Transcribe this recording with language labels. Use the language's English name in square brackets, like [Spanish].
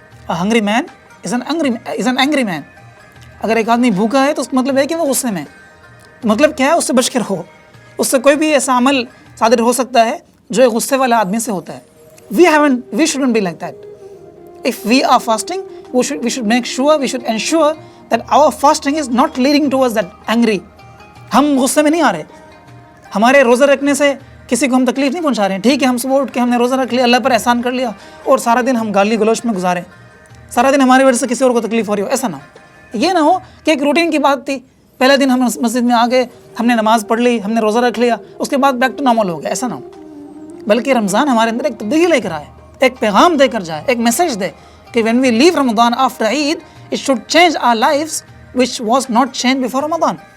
[English] A hungry man is an angry man. [Urdu] اگر ایک آدمی بھوکا ہے تو اس کا مطلب ہے کہ وہ غصے میں ہے۔ مطلب کیا ہے؟ اس سے بچ کے رہو، اس سے کوئی بھی ایسا عمل صادر ہو سکتا ہے جو ایک غصے والے آدمی سے ہوتا ہے۔ [English] We shouldn't be like that. If we are fasting, we should make sure, we should ensure that our fasting is not leading towards that angry. [Urdu] ہم غصے میں نہیں آ رہے، ہمارے روزہ رکھنے سے کسی کو ہم تکلیف نہیں پہنچا رہے ہیں۔ ٹھیک ہے، ہم صبح اٹھ کے ہم نے روزہ رکھ لیا، اللہ پر احسان کر لیا اور سارا دن ہم گالی گلوچ میں گزاریں، سارا دن ہماری وجہ سے کسی اور کو تکلیف ہو رہی ہو، ایسا نہ ہو۔ یہ نہ ہو کہ ایک روٹین کی بات تھی، پہلے دن ہم مسجد میں آ گئے، ہم نے نماز پڑھ لی، ہم نے روزہ رکھ لیا، اس کے بعد [English] back to normal [Urdu] ہو گیا، ایسا نہ ہو۔ بلکہ رمضان ہمارے اندر ایک تبدیلی لے کر آئے، ایک پیغام دے کر جائے، ایک میسیج دے کہ [English] when we leave Ramadan after Eid, it should change our lives which was not changed before Ramadan.